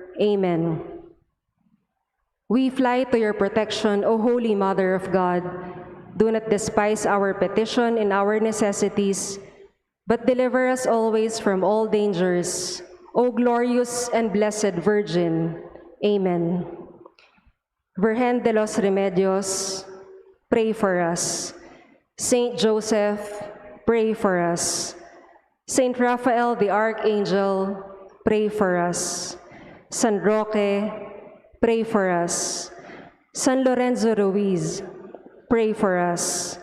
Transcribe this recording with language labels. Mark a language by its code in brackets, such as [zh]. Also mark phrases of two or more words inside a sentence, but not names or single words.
[en] Amen. We fly to your protection, O Holy Mother of God. Do not despise our petition and our necessities, but deliver us always from all dangers, O glorious and blessed Virgin. Amen. Virgen de los Remedios, pray for us. Saint Joseph, pray for us. Saint Raphael the Archangel, pray for us. San Roque, pray for us. San Lorenzo Ruiz, pray for us.